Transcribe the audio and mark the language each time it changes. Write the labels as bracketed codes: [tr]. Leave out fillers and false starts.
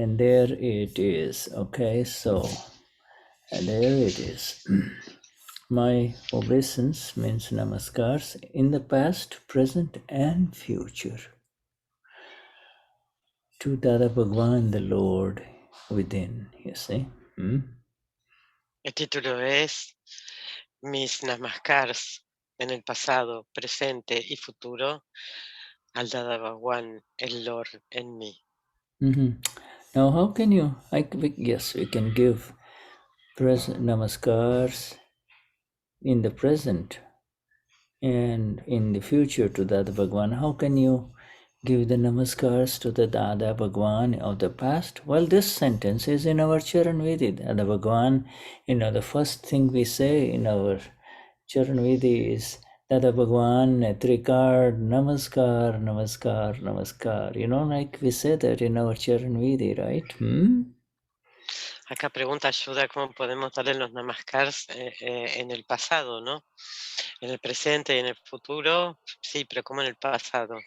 [en] there it is. Okay, so there it is. My obeisance means namaskars in the past, present, and future to Dada Bhagwan, the Lord within. You see. [es] El título es Mis namaskars en el pasado, presente y futuro al Dada Bhagwan, el Lord en mí. [en] Now, how can you? Yes, we can give present namaskars in the present and in the future to Dada Bhagwan. How can you give the namaskars to the Dada Bhagwan of the past? Well, this sentence is in our Charan Vedi. Dada Bhagwan, the first thing we say in our Charan Vedi is Dada Bhagwan, Trikard, Namaskar, Namaskar, Namaskar. Like we say that in our Charan Vedi, right? [es] Acá pregunta Ayuda cómo podemos darle los namaskars en el pasado, ¿no? En el presente y en el futuro, sí, pero como en el pasado.